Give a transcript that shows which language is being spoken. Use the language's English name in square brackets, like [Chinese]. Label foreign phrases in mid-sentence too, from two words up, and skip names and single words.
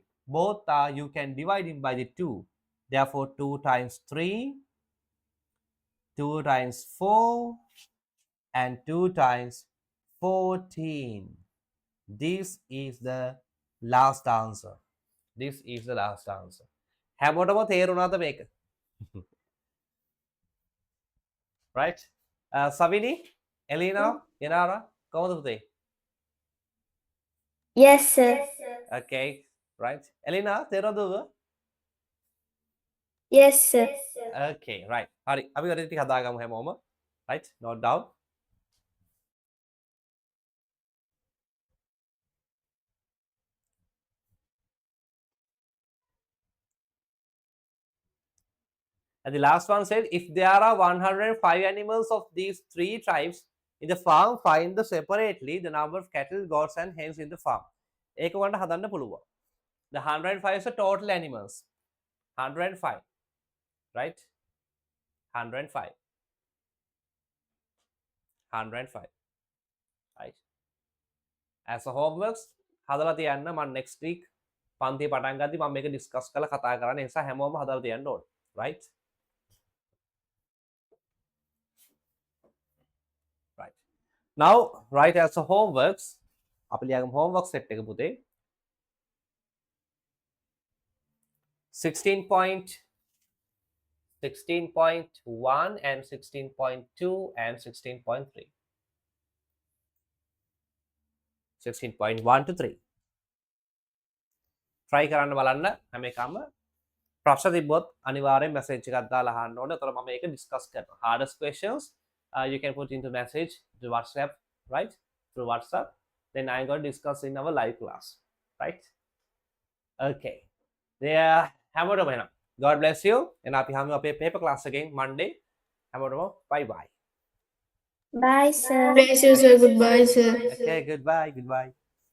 [English] Both are, you can divide it by the 2. Therefore, 2 times 3, 2 times 4, and 2 times 14. This is the last answer. This is the last answer. [Sinhala] හැමෝටම තේරුණාද මේක? [English] Right? [Sinhala] Savini, Elena, Yanara, කොහොමද පුතේ? [English] Yes, sir. Okay, right. Elena, තේරුණාද? Yes, sir. Okay, right. [Sinhala] හරි. අපි වැඩ ටික හදාගමු හැමෝම. [English] Right? Note down. And the last one said, if there are 105 animals of these 3 tribes in the farm, find the separately the number of cattle, goats and hens in the farm. [Sinhala] ඒක වන්ට හදන්න පුළුවන්. [English] The 105 is the total animals. 105. Right? 105. 105. Right? As a homeworks, [Sinhala] හදලා තියන්න මම [English] next week [Sinhala] පන්තිය පටන් ගද්දි මම මේක discuss කරලා කතා කරන්න. ඒ නිසා හැමෝම හදලා තියන්න ඕනේ. [English] Right? Right. Now, write as a homeworks. [Sinhala] අපි ලියගමු [English] homework set [Sinhala] එක පුතේ. 16.1 and 16.2 and 16.3. [English] 16.1 to 3. [Sinhala] Try කරන්න බලන්න හැම එකම ප්‍රශ්න තිබ්බොත් අනිවාර්යෙන් message එකක් දාලා අහන්න ඕනේ. එතකොට මම මේක discuss කරනවා. [English] Hardest questions you can put into message to WhatsApp, right? Through WhatsApp. Then I'm going to discuss in our live class, right? Okay. There, [Sinhala] හැමෝටම එහෙනම්. [English] God bless you. [Sinhala] And අපි හැමෝම අපේ [English] paper class [Sinhala] එකෙන් Monday. හැමෝටම [English] bye bye. Bye, sir. Bless you, sir. Goodbye, sir. Okay, goodbye.